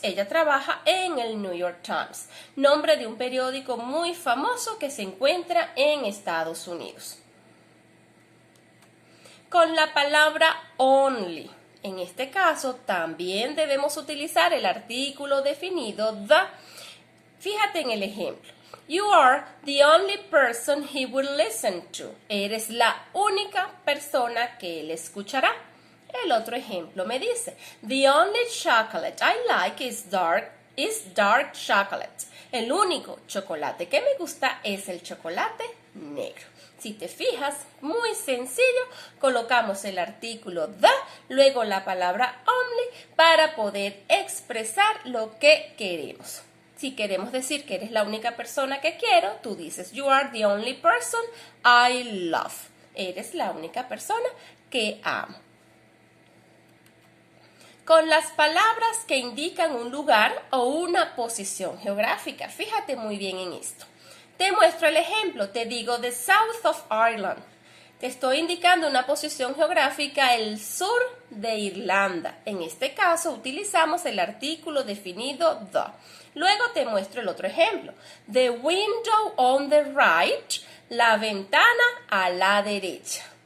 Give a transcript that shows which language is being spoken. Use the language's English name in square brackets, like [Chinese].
[Spanish] Ella trabaja en el New York Times, nombre de un periódico muy famoso que se encuentra en Estados Unidos. Con la palabra only. En este caso, también debemos utilizar el artículo definido the. Fíjate en el ejemplo. [English] You are the only person he will listen to. [Spanish] Eres la única persona que él escuchará. El otro ejemplo me dice, [English] The only chocolate I like is dark chocolate. [Spanish] El único chocolate que me gusta es el chocolate negro. Si te fijas, muy sencillo, colocamos el artículo the, luego la palabra only para poder expresar lo que queremos. Si queremos decir que eres la única persona que quiero, tú dices [English] You are the only person I love. [Spanish] Eres la única persona que amo. Con las palabras que indican un lugar o una posición geográfica. Fíjate muy bien en esto. Te muestro el ejemplo. Te digo [English] the south of Ireland. [Spanish] Te estoy indicando una posición geográfica, el sur de Irlanda. En este caso utilizamos el artículo definido the. Luego te muestro el otro ejemplo. [English] The window on the right, [Spanish] la ventana a la derecha.